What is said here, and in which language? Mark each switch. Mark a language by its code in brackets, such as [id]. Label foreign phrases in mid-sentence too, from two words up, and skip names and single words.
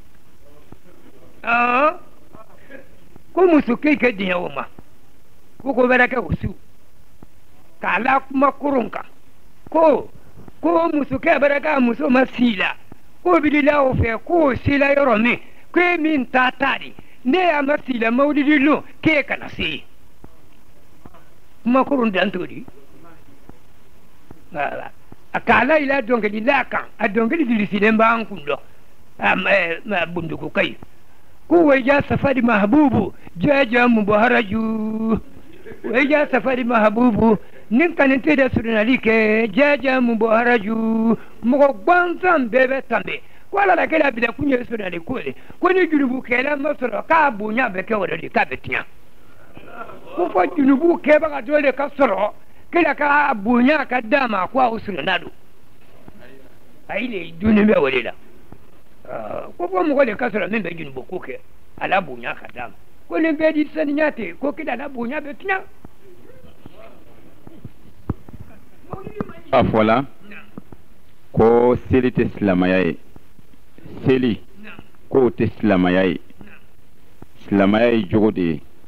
[bm] ko muso k'i kɛ diɲɛ o ma ko ko bɛra kɛ o su k'a la kuma koron kan ko muso kɛ bɛra k'a muso ma si la ko bilila o fɛ ko o si la yɔrɔ min ko e min ta de ne y'a ma si la mawulidi lon k'e kana se yen kuma koron dan t'o di a k'a la yila dɔnkili la kan a dɔnkili dirisilen b'an kun dɔn bundugu ka ɲi ko waija safari mahabubu jaja mubaharaju waija safari mahabubu nin kani tɛ da surunali kɛ jaja mubaharaju mɔgɔ gwansan bɛɛ bɛ tanbe ko ala la kɛra bila kun ye surunali ko de ko ni junubu kɛla ma sɔrɔ k'a bonya bɛ kɛ o de k'a bɛ tiɲɛ ko fɔ junubu kɛbaga dɔ de ka sɔrɔ kila ka bonya ka d'a ma ko a surunna don a yi le dunni bɛ o de la ko fɔ mɔgɔ de ka sɔrɔ min bɛ junubu ko kɛ ala bonya ka d'a ma ko nin bɛɛ di saniya ten ko kila la bonya bɛ tiɲɛ a fɔla ko seli tɛ silamɛya ye seli ko o tɛ silamɛya ye silamɛya ye jogo de ye